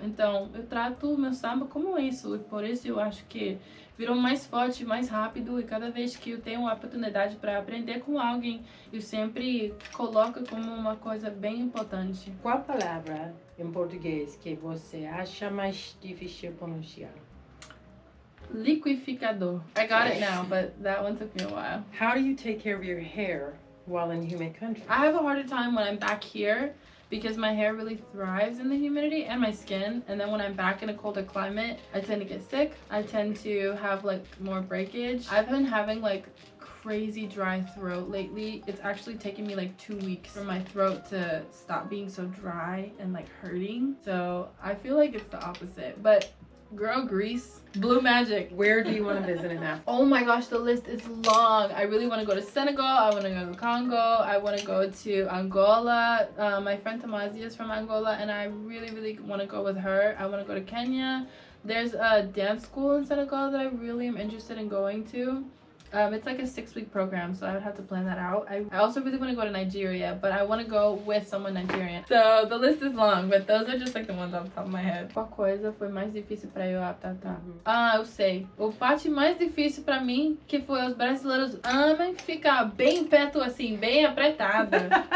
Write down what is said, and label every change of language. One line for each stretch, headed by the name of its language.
Portuguese: Então, eu trato o meu samba como isso. E por isso eu acho que virou mais forte, mais rápido, e cada vez que eu tenho a oportunidade para aprender com alguém, eu sempre coloco como uma coisa bem importante. Qual palavra em português que você acha mais difícil pronunciar? Liquidificador.
English: I got it now, but that one took me a while. How do you take care of your hair while in humid countries? I have a harder time when I'm back here because my hair really thrives in the humidity and my skin, and then when I'm back in a colder climate, I tend to get sick. I tend to have like more breakage. I've been having like crazy dry throat lately. It's actually taken me like 2 weeks for my throat to stop being so dry and like hurting. So I feel like it's the opposite, but girl, Greece, blue magic. Where do you want to visit in Africa? Oh my gosh, the list is long. I really want to go to Senegal. I want to go to Congo. I want to go to Angola. My friend Tamazia is from Angola, and I really, really want to go with her. I want to go to Kenya. There's a dance school in Senegal that I really am interested in going to. It's like a 6-week program, so I would have to plan that out. I also really want to go to Nigeria, but I want to go with someone Nigerian. So the list is long, but those are just like the ones off the top of my head.
Portuguese: Qual coisa foi mais difícil pra eu adaptar? Eu sei. A parte mais difícil pra mim, que foi os brasileiros amam ficar bem perto assim, bem apertada.